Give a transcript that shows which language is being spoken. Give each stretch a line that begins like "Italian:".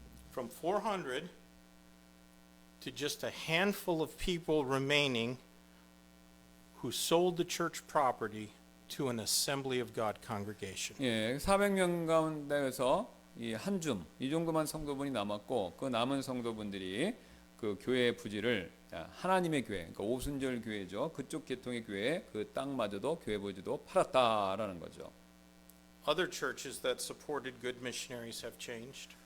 English: From 400 to just a handful of people remaining who sold the church property to an Assembly of God congregation.
Korean: 예, 400명 가운데에서 이 정도만 성도분이 남았고 그 남은 성도분들이 그 교회의 부지를 하나님의 교회, 그러니까 오순절 교회죠. 그쪽 계통의 교회 그 땅마저도 교회 부지도 팔았다라는 거죠.
English: Other churches that supported good missionaries have changed.